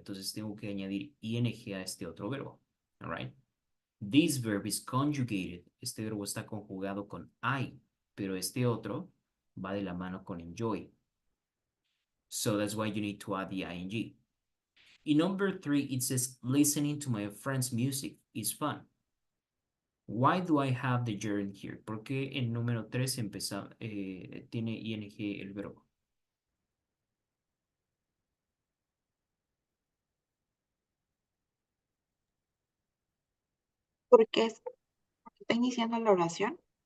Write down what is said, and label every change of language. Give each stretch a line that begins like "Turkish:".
Spanish: Entonces tengo que añadir ing a este otro verbo.
English: All right. This verb is conjugated.
Spanish: Este verbo está conjugado con I, pero este otro va de la mano con enjoy.
English: So that's why you need to add the ing. In number 3, it says, listening to my friend's music is fun. Why do I have the gerund here?
Spanish: ¿Por qué en número 3 tiene ing el verbo? Porque está iniciando la oración.